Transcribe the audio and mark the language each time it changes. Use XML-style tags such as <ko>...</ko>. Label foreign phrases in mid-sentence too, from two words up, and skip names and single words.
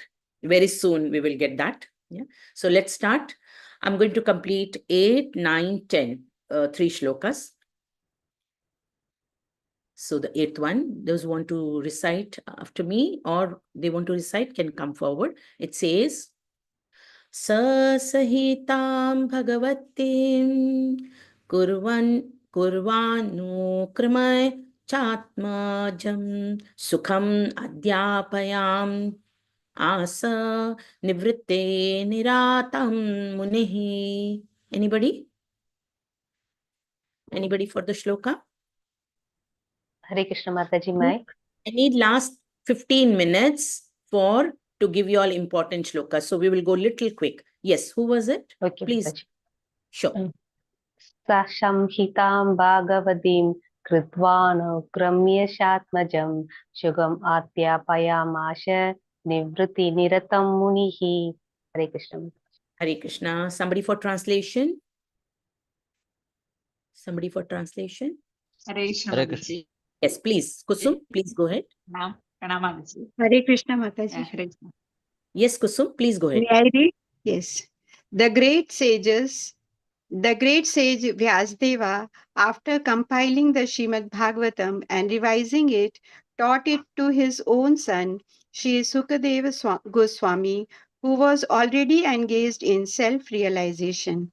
<en>Very soon we will get that. Yeah. So let's start. I'm going to complete 8, 9, 10, 3 shlokas. So the 8th one, those who want to recite after me or they want to recite can come forward. It says,</en> <sa>Sasahitam Bhagavatim Kurvanu Krimay Chatmajam Sukham Adhyapayam Asa Nivritte Niratam Munihi.</sa> <en>Anybody? Anybody for the shloka?</en> <sa>Hare Krishna Mataji, Mai.</sa> <en>I need last 15 minutes to give you all important shlokas. So we will go little quick. Yes, who was it? Okay, please. Mataji. Sure.</en> <sa>Samhitam Bhagavatim Kritvana Kramya Shatmajam Shugam Atyapayamasha Nivritti Niratam Munihi. Hare Krishna. Hare Krishna.</sa> <en>Somebody for translation? Somebody for translation?</en> <sa>Hare Krishna Mataji.</sa> <en>Yes, please. Kusum, please go ahead.</en> <sa>Hare Krishna Mataji. Hare Krishna.</sa> <en>Yes, Kusum, please go ahead. May I read? Yes. The great sage Vyasadeva, after compiling the Srimad Bhagavatam and revising it, taught it to his own son, Sri Sukadeva Goswami, who was already engaged in self-realization.</en>